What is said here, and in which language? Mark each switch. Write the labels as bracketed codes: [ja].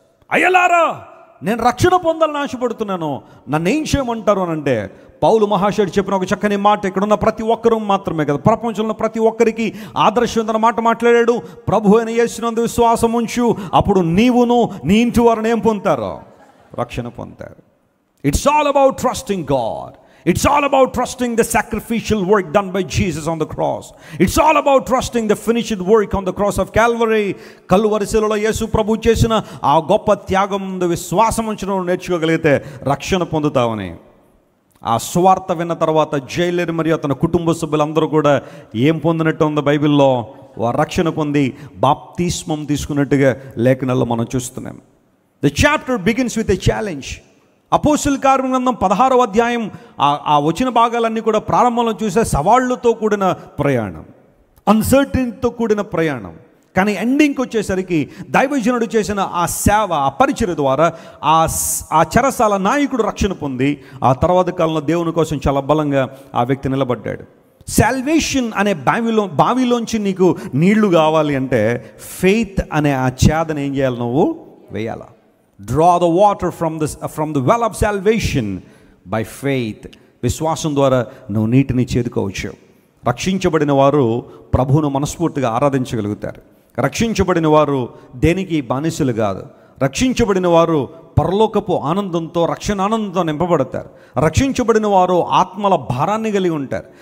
[te] అయ్యలారా, నేను రక్షణ పొందాలని ఆశపడుతున్నాను, నన్ను ఏం చేయమంటారు అని అంటే పౌలు మహాశయుడు చెప్పిన ఒక చక్కని మాట, ఇక్కడున్న ప్రతి ఒక్కరూ మాత్రమే కదా, ప్రపంచంలో ప్రతి ఒక్కరికి ఆదర్శవంతమైన మాట మాట్లాడాడు. ప్రభు అయిన యేసునందు విశ్వాసం ఉంచు, అప్పుడు నీవును నీ ఇంటి వారిని ఏం పొందుతారో? రక్షణ పొందుతారు. [en] It's all about trusting God. It's all about trusting the sacrificial work done by Jesus on the cross. It's all about trusting the finished work on the cross of Calvary. [te] Calvary శిలువలో యేసు ప్రభు చేసిన ఆ గొప్ప త్యాగం ముందు విశ్వాసం ఉంచడం నేర్చుకోగలిగితే రక్షణ పొందుతామని. ఆ స్వార్థ విన్న తర్వాత జైలర్ మరియు అతని కుటుంబ సభ్యులందరూ కూడా ఏం పొందినట్టు ఉంది బైబిల్లో? వారు రక్షణ పొంది బాప్తిస్మం తీసుకున్నట్టుగా లేఖనాల్లో మనం చూస్తున్నాం. [en] The chapter begins with a challenge. [te] అపోస్తలుల కార్యముల గ్రంథం 16వ అధ్యాయం ఆ వచ్చిన భాగాలన్నీ కూడా ప్రారంభంలో చూసే సవాళ్లతో కూడిన ప్రయాణం, అన్సర్టనిటీతో కూడిన ప్రయాణం. కానీ ఎండింగ్కి వచ్చేసరికి దైవజనుడు చేసిన ఆ సేవ, ఆ పరిచర్య ద్వారా ఆ చెరసాల నాయకుడు రక్షణ పొంది ఆ తర్వాత కాలంలో దేవుని కోసం చాలా బలంగా ఆ వ్యక్తి నిలబడ్డాడు. సాల్వేషన్ అనే బావిలోంచి నీకు నీళ్లు కావాలి అంటే ఫెయిత్ అనే ఆ చేదను ఏం చేయాలి? నువ్వు వేయాలా. [en] Draw the water from the well of salvation by faith. [te] విశ్వాసం ద్వారా నువ్వు నీటిని చేదుకోవచ్చు. రక్షించబడిన వారు ప్రభువును మనస్ఫూర్తిగా ఆరాధించగలుగుతారు. రక్షించబడిన వారు దేనికి బానిసలు కాదు. రక్షించబడిన వారు పరలోకపు ఆనందంతో, రక్షణ ఆనందంతో నింపబడతారు. రక్షించబడిన వారు ఆత్మల భారాన్ని కలిగి ఉంటారు.